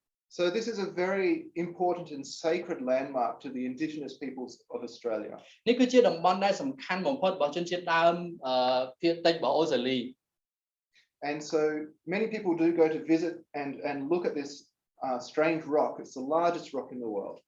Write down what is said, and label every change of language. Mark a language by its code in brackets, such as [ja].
[en] So this is a very important and sacred landmark to the indigenous peoples of Australia. [km] នេះគឺជាតំបន់ដែលសំខាន់បំផុតរបស់ជនជាតិដើមភាគតិចរបស់អូស្ត្រាលី [en] And so many people do go to visit and look at this strange rock. It's the largest rock in the world.